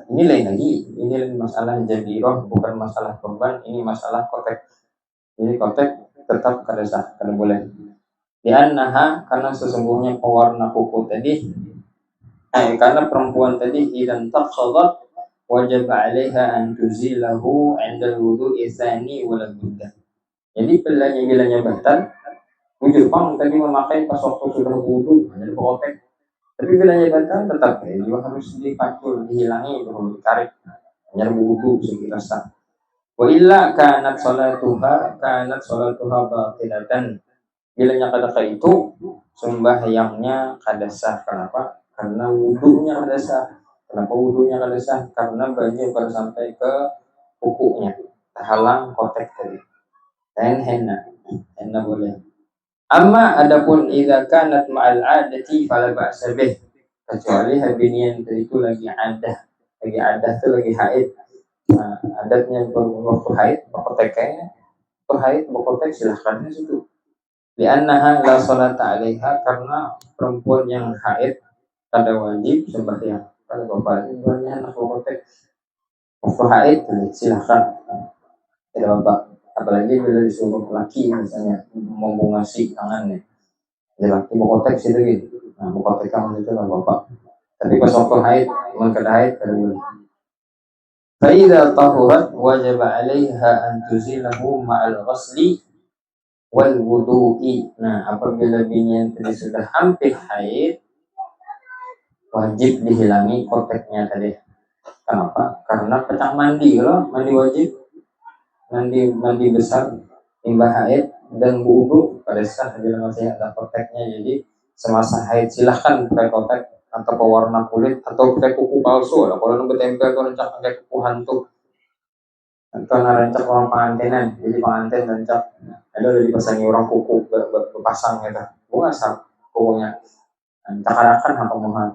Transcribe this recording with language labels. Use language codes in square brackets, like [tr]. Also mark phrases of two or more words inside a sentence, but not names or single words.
[bjn] Ini lain masalah jabiroh, bukan masalah korban, ini masalah kotek. Jadi kotek tetap kada sah, kada boleh. Karena sesungguhnya pewarna kuku tadi, karena perempuan tadi [ar] إذا تعقدت وجب عليها أن تزيله عند الوضوء ثاني ولا بد. [bjn] Jadi bilanya batal, Jepang tadi memakai pas waktu sudah wudu hanya kotek. Tapi bilanya batal tetap juga harus dipacul, dihilangi, perlu ditarik. Hanya wudu sekira sah. [ar] وإلا كانت صلاتها باطلة. [bjn] Bilanya kada itu sembahyangnya kada sah. Kenapa? Karena wudunya kada sah. Kenapa wudunya kada sah? Karena banyu baru sampai ke kukunya, terhalang kotek tadi. Dan henna boleh. [ar] أما adapun إذا كانت مع العادة فلا بأس به. [bjn] Kecuali habinian itu lagi adah tuh lagi haid. Nah, adatnya waktu haid, bakoteknya haid, bakotek silahkan di situ. [ar] لأنها لا صلاة عليها, [bjn] karena perempuan yang haid kada wajib sembahyang. Kalau bapak itu anak bakotek Waktu haid silahkan, tidak apa. Apalagi bila disuruh laki misalnya mau ngasih tangannya, ya laki mau kotek situ gitu. Nah, mau kotek kamu itu nggak apa-apa. Tapi pas waktu haid, memang kada haid kada boleh. [ar] فإذا طهرت وجب عليها أن تزيله مع الغسل والوضوء. [bjn] Nah, apabila binian tadi sudah hampir haid, wajib dihilangi koteknya tadi. Kenapa? Karena pecah mandi loh, mandi wajib, mandi besar, timbah haid dan wudu pada saat bila masih ada koteknya. Jadi semasa haid silahkan pakai kotek atau pewarna kulit atau pakai kuku palsu. Kalau nunggu tempel tuh rencak pakai kuku hantu. Karena rencak orang pengantinan, jadi pengantin rencak ada udah dipasangi orang kuku berpasang gitu, bukan asal kukunya cakarakan apa mau